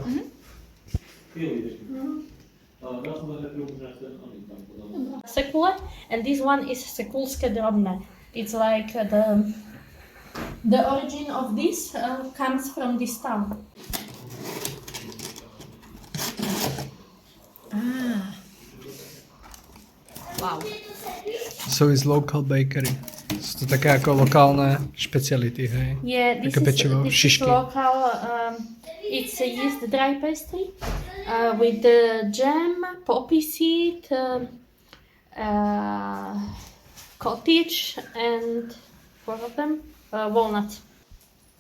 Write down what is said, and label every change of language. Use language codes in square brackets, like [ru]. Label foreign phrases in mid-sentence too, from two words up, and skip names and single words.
[en] Sekule, and this one is [sk] sekulské drobné. [en] It's like the origin of this comes from this town. Wow. So it's local bakery. [sk] Sú to také ako lokálne špeciality, hej? [en] Yeah, this [sk] Také pečivo, [en] is [sk] šišky. [en] local. It's a yeast dry pastry with the jam, poppy seed, cottage, and what of them? Walnuts.